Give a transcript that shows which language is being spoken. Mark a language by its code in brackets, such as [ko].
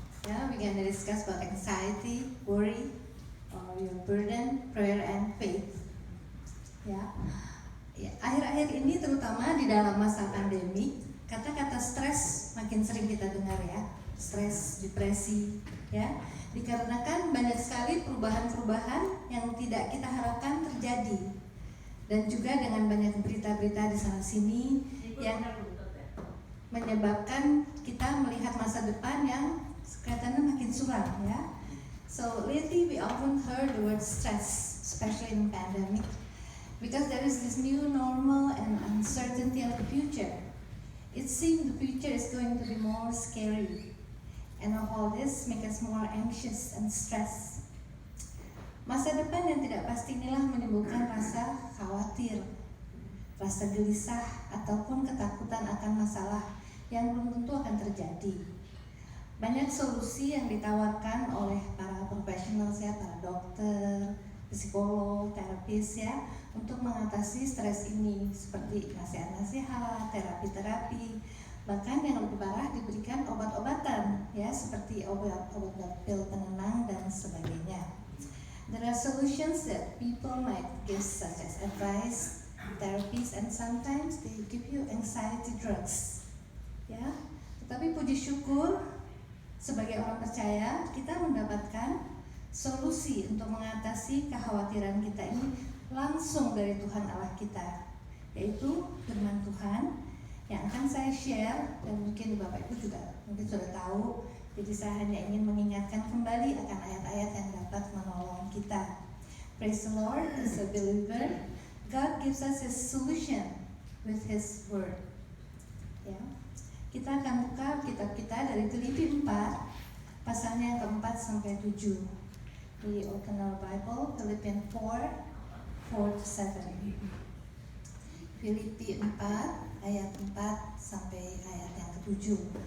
[en] Ya, we can discuss about anxiety, worry, or your burden, prayer, and faith. [id] Ya, akhir-akhir ini terutama di dalam masa pandemi, kata-kata stres makin sering kita dengar ya, stres, depresi, ya, dikarenakan banyak sekali perubahan-perubahan yang tidak kita harapkan terjadi, dan juga dengan banyak berita-berita di sana sini yang menyebabkan kita melihat masa depan yang kelihatannya makin suram, ya. [en] So lately we often heard the word stress, especially in pandemic. Because there is this new normal and uncertainty of the future. It seems the future is going to be more scary. And all this makes us more anxious and stressed. [id] Masa depan yang tidak pasti inilah menimbulkan rasa khawatir, rasa gelisah, ataupun ketakutan akan masalah yang belum tentu akan terjadi. Banyak solusi yang ditawarkan oleh para profesional, ya, para dokter, psikolog, terapis, ya, untuk mengatasi stres ini, seperti nasihat-nasihat, terapi-terapi, bahkan yang lebih parah diberikan obat-obatan, ya, seperti obat-obat pil penenang dan sebagainya. [en] There are solutions that people might give, such as advice, therapies, and sometimes they give you anxiety drugs, ya. [id] Tetapi puji syukur, sebagai orang percaya kita mendapatkan solusi untuk mengatasi kekhawatiran kita ini langsung dari Tuhan Allah kita, yaitu firman Tuhan yang akan saya share, dan mungkin Bapak Ibu juga mungkin sudah tahu. Jadi saya hanya ingin mengingatkan kembali akan ayat-ayat yang dapat menolong kita. [en] Praise the Lord. As a believer, God gives us His solution with His word. [id] Ya, kita akan buka kitab kita dari Filipi 4 pasalnya yang keempat sampai 7. [en] We open our Bible, Philippians 4:4-7. [id] Filipi 4 ayat 4 sampai ayat yang ke-7.